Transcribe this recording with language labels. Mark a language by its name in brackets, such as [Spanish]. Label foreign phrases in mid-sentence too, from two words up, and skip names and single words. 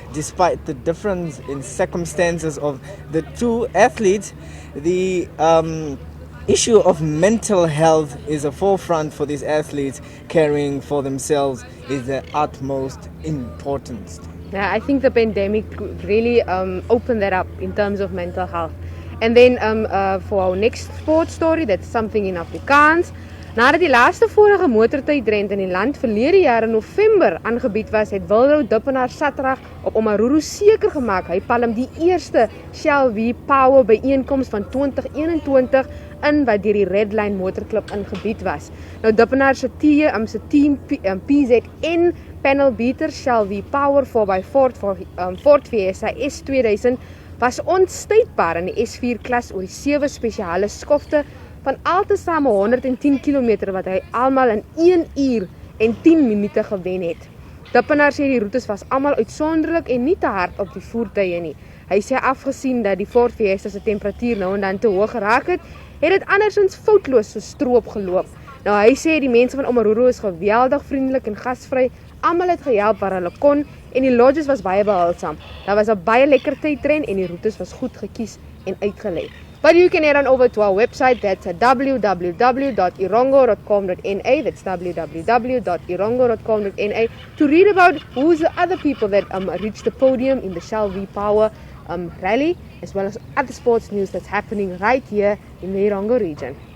[English] Despite the difference in circumstances of the two athletes, the issue of mental health is a forefront for these athletes. Caring for themselves is the utmost importance. Yeah, I think the pandemic really opened that up in terms of mental health. And then for our next sports story, that's something in Afrikaans. [Afrikaans] Nadat die laaste vorige motortydrent in die land verlede jaar in November aangebied was, het Wilrou Dippenaar Saterdag op Omaruru seker gemaak hy palm die eerste Shell V Power byeenkoms van 2021 in wat deur die Red Line Motorklub ingebied was. Nou Dippenaar se team PZN panel beater Shell V Power 4x4 Ford Fiesta S2000 was onstuitbaar in die S4 klas oor die 7 spesiale skofte van altesaam 110 km wat hy almal in 1 uur en 10 minute gewen het. Dippenaar sê die roetes was almal uitsonderlik en nie te hard op die voertuie nie. Hy sê afgesien dat die Ford Fiesta se temperatuur nou en dan te hoog geraak het, het dit andersins foutloos so stroop geloop. Nou hy sê die mense van Omaruru is geweldig vriendelik en gasvry. Almal het gehelp waar hulle kon en die lodges was baie behulpsaam. Daar was 'n baie lekker tydren en die roetes was goed gekies en uitgelê. [English] But you can head on over to our website, that's www.erongo.com.na, that's www.erongo.com.na, to read about who's the other people that reached the podium in the Shall We Power rally, as well as other sports news that's happening right here in the Erongo region.